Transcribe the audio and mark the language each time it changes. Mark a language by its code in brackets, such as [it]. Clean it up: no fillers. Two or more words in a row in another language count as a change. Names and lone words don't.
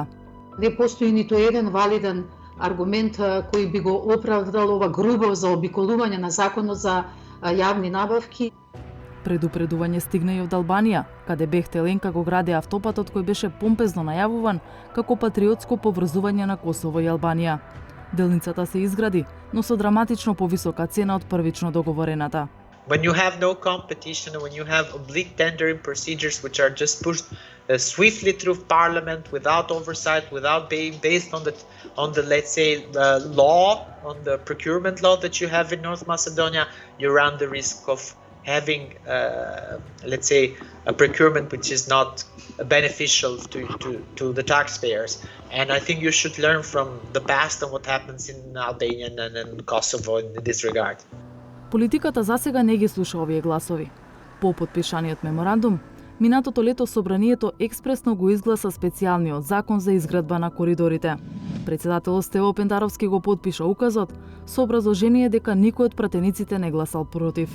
[mk] Не постои ниту еден валиден аргумент кој би го оправдал ова грубо заобиколување на законот за јавни набавки. Предупредување стигна и од Албанија, каде Бехтеленка го гради автопатот кој беше помпезно најавуван како патриотско поврзување на Косово и Албанија. Делницата се изгради, но со драматично повисока цена од првично договорената. [en] When you have no competition, when you have oblique tendering procedures which are just pushed swiftly through parliament without oversight, without being based on the let's say law, on the procurement law that you have in North Macedonia, you run the risk of having let's say a procurement which is not beneficial to the taxpayers. And I think you should learn from the past and what happens in Albania and Kosovo in this regard. [mk] Политиката засега не ги слуша овие гласови. По потпишаниот меморандум, минатото лето собранието експресно го изгласа специјалниот закон за изградба на коридорите. Председателот Стево Пендаровски го потпиша указот со образложение дека никој од пратениците не гласал против.